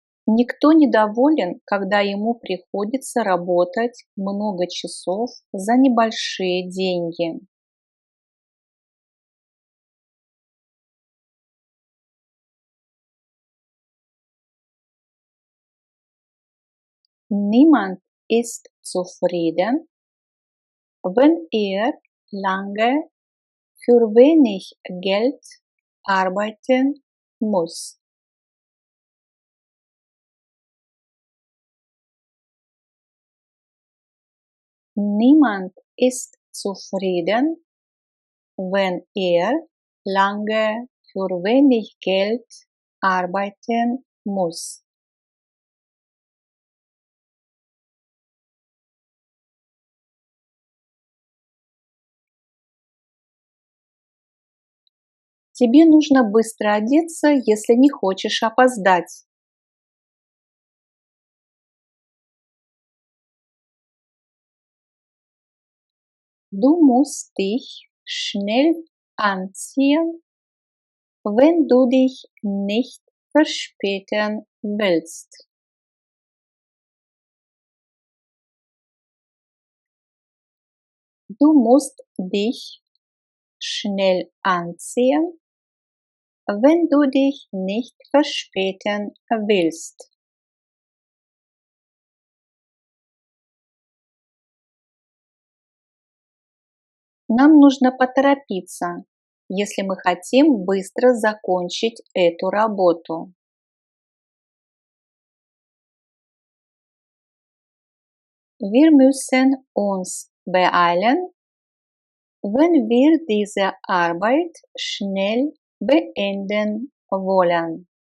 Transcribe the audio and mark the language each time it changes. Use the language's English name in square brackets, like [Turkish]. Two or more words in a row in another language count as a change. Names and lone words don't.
[Russian] Никто не доволен, когда ему приходится работать много часов за небольшие деньги. [German] Niemand ist zufrieden, wenn er lange für wenig Geld arbeiten muss. Niemand ist zufrieden, wenn er lange für wenig Geld arbeiten muss. [Russian] Тебе нужно быстро одеться, если не хочешь опоздать. [German] Du musst dich schnell anziehen, wenn du dich nicht verspäten willst. Du musst dich schnell anziehen, wenn du dich nicht verspäten willst. [Russian] Нам нужно поторопиться, если мы хотим быстро закончить эту работу. [German] Wir müssen uns beeilen, wenn wir diese Arbeit schnell beenden wollen.